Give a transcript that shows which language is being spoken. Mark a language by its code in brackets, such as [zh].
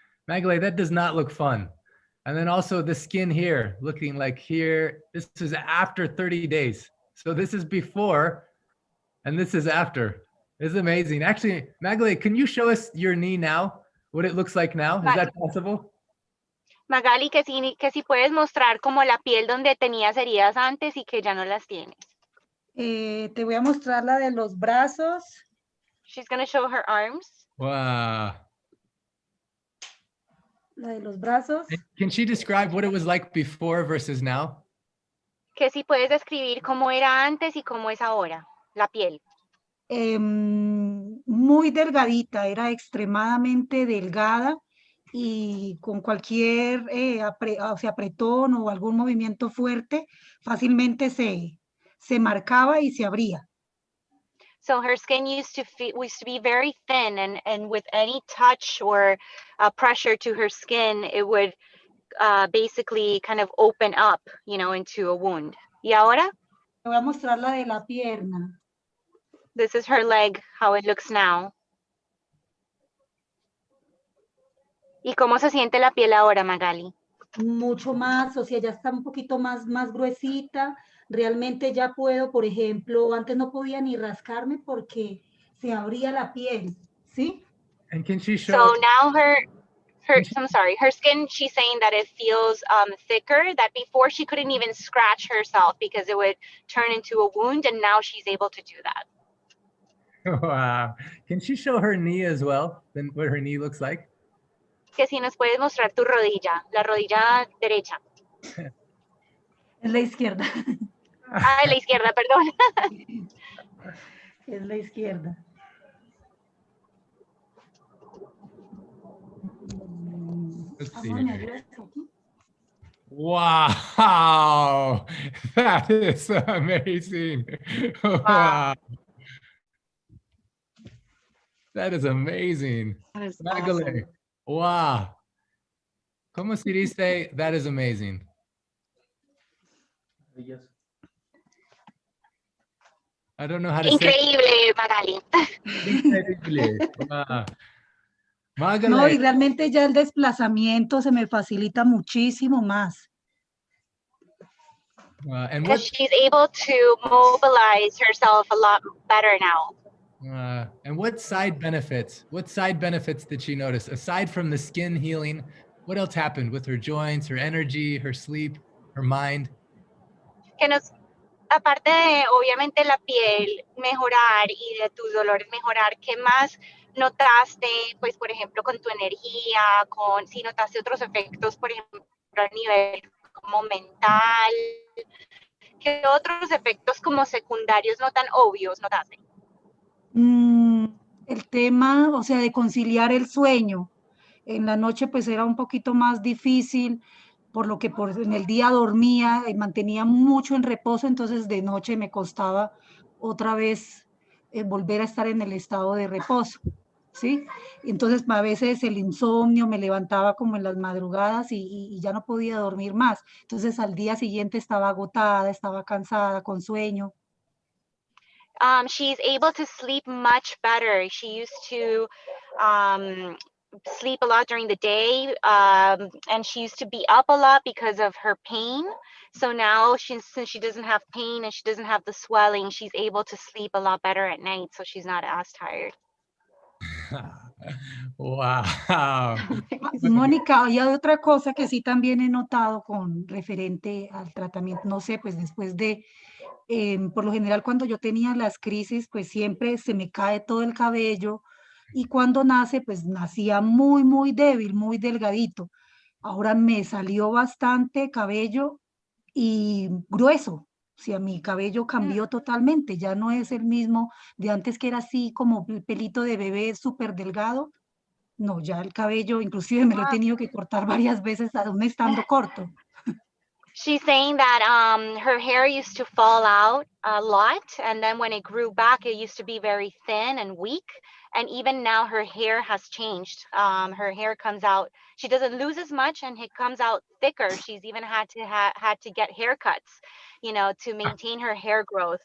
[en] Magali, that does not look fun. And then also the skin here, looking like here, this is after 30 days. So this is before, and this is after. It's amazing. Actually, Magali, can you show us your knee now? What it looks like now? Is that possible? [es] Magali, que si puedes mostrar como la piel donde tenías heridas antes y que ya no las tienes. Te voy a mostrar la de los brazos. [en] She's going to show her arms. Wow. [es] La de los brazos. [en] Can she describe what it was like before versus now? [es] Que si puedes describir cómo era antes y cómo es ahora, la piel. Muy delgadita, era extremadamente delgada y con cualquier apretón o algún movimiento fuerte, fácilmente se marcaba y se abría. [en] So her skin used to be very thin, and with any touch or pressure to her skin, it would basically kind of open up, you know, into a wound. [es] ¿Y ahora? Te voy a mostrar la de la pierna. [en] This is her leg, how it looks now. [es] ¿Y cómo se siente la piel ahora, Magali? Mucho más, o sea, ya está un poquito más gruesita. Realmente ya puedo, por ejemplo, antes no podía ni rascarme porque se abría la piel, ¿sí? [en] And can she show? So now I'm sorry, her skin, she's saying that it feels thicker, that before she couldn't even scratch herself because it would turn into a wound, and now she's able to do that. Wow. Can she show her knee as well? Then what her knee looks like? [es] Que si nos puedes mostrar tu rodilla, la rodilla derecha. Es la izquierda. Ah, la izquierda, perdón. Es la izquierda. [en] Let's see. Wow. That is amazing. Wow. That is amazing. That is Magali. awesome. Wow. [es] ¿Cómo se dice? [en] That is amazing. I don't know how to [es] Increíble, Magali. Increíble. Wow. Magali. No, y realmente ya el desplazamiento se me facilita muchísimo más. [en] And Because she's able to mobilize herself a lot better now. And what side benefits did she notice? Aside from the skin healing, what else happened with her joints, her energy, her sleep, her mind? [es] que nos, aparte de obviamente la piel mejorar y de tus dolores mejorar, ¿qué más notaste, pues por ejemplo, con tu energía, con si notaste otros efectos, por ejemplo, a nivel como mental? ¿Qué otros efectos como secundarios no tan obvios notaste? Mm, el tema, o sea, de conciliar el sueño. En la noche pues era un poquito más difícil, por lo que en el día dormía y mantenía mucho en reposo, entonces de noche me costaba otra vez volver a estar en el estado de reposo, ¿sí? Entonces a veces el insomnio me levantaba como en las madrugadas y ya no podía dormir más. Entonces al día siguiente estaba agotada, estaba cansada, con sueño. [en] She's able to sleep much better. She used to um, sleep a lot during the day, and she used to be up a lot because of her pain. So now, since she doesn't have pain and she doesn't have the swelling, she's able to sleep a lot better at night. So she's not as tired. Wow. [es] Mónica, hay otra cosa que sí también he notado con referente al tratamiento, no sé, pues después de, por lo general cuando yo tenía las crisis, pues siempre se me cae todo el cabello y cuando nace, pues nacía muy, muy débil, muy delgadito. Ahora me salió bastante cabello y grueso. O sea, mi cabello cambió totalmente, ya no es el mismo de antes que era así como pelito de bebé súper delgado. No, ya el cabello, inclusive me lo he tenido que cortar varias veces aún estando corto. [en] She's saying that her hair used to fall out a lot, and then when it grew back, it used to be very thin and weak. And even now, her hair has changed. Her hair comes out. She doesn't lose as much, and it comes out thicker. She's even had to get haircuts, you know, to maintain her hair growth.